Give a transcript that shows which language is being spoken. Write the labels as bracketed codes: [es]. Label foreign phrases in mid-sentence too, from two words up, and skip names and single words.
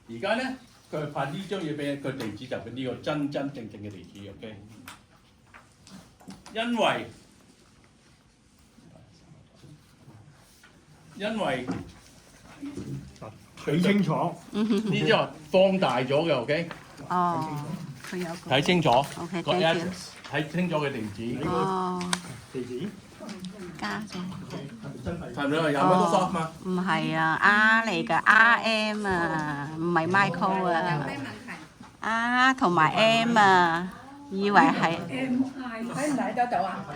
[yue] 而家咧佢拍呢張嘢俾佢地址就俾呢個真正嘅地址 ，OK？因為睇清楚，呢張放大咗嘅 ，OK？哦，佢有個。睇清楚 OK，個 [en] thank you [yue] address，睇清楚嘅地址。哦，地址加咗。係咪啊？有 Microsoft 嘛？唔係啊，R 嚟㗎，RM 啊，唔係 Michael 有啊咩問題？，R 同埋 M 啊，以為係睇唔睇得到啊？